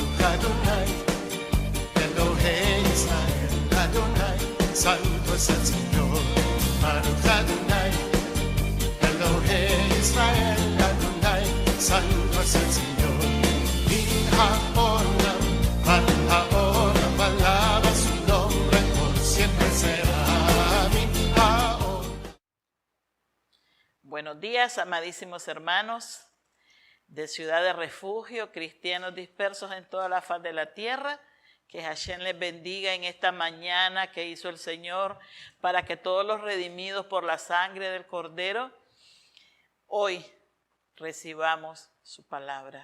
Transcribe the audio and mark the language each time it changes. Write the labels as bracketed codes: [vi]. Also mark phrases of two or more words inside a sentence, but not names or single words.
[he] אדוני אלוהי ישראל אדוני, [es] santo es el Señor. [he] ברוך אדוני אלוהי ישראל אדוני, [es] santo es el Señor. [he] מן העולם עד העולם, [es] alaba su nombre, por siempre será. [he] מן העולם. [es] Buenos días, amadísimos hermanos de Ciudad de Refugio, cristianos dispersos en toda la faz de la tierra. Que Hashem les bendiga en esta mañana que hizo el Señor para que todos los redimidos por la sangre del Cordero hoy recibamos su palabra.